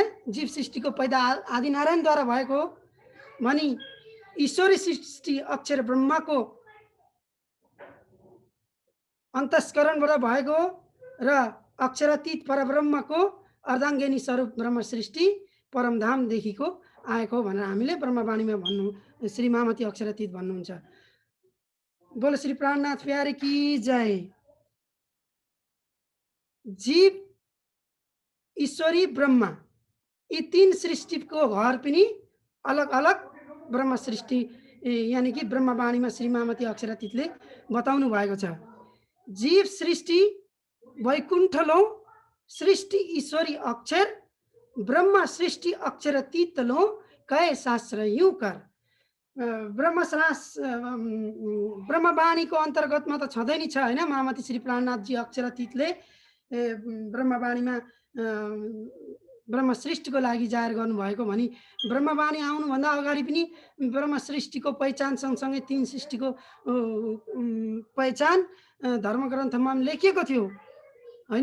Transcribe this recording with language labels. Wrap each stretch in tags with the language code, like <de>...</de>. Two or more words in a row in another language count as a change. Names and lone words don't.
<ne>जीव सृष्टिको पैदा आदिनारायणद्वारा भएको हो भनी ईश्वरी सृष्टि अक्षर ब्रह्माको अन्तस्करणबाट भएको हो र अक्षरातीत परब्रह्मको अर्धाङ्गिनी स्वरूप ब्रह्म सृष्टि परमधामदेखिको आएको हो भनेर हामीले ब्रह्मवाणीमा भन्नु, श्री महामती अक्षरातीत भन्नुहुन्छ।</ne> <hi>बोलो श्री प्राणनाथ प्यारे की जय।</hi> <ne>जीव ईश्वरी ब्रह्मा, यी 3 सृष्टिको घर पनि अलग अलग ब्रह्म सृष्टि, यानि कि ब्रह्मवाणीमा श्री महामती अक्षरातीतले बताउनु भएको छ।</ne> <hi>जीव सृष्टि वैकुण्ठलो सृष्टि ईश्वरी अक्षर ब्रह्म सृष्टि अक्षरातीतलो कहे शास्त्र यूं कर।</hi> <ne>ब्रह्मवाणीको अन्तर्गतमा त छँदै नै छ होइन। महामती श्री प्राणनाथजी अक्षरातीतले ब्रह्मवाणीमा ब्रह्म सृष्टिको लागि जाहेर गर्नुभएको भनी ब्रह्मवाणी आउनुभन्दा अगाडि पनि ब्रह्म सृष्टिको पहिचान सँगसँगै 3 सृष्टिको पहिचान धर्मग्रन्थमा लेखिएको थियो होइन।</ne>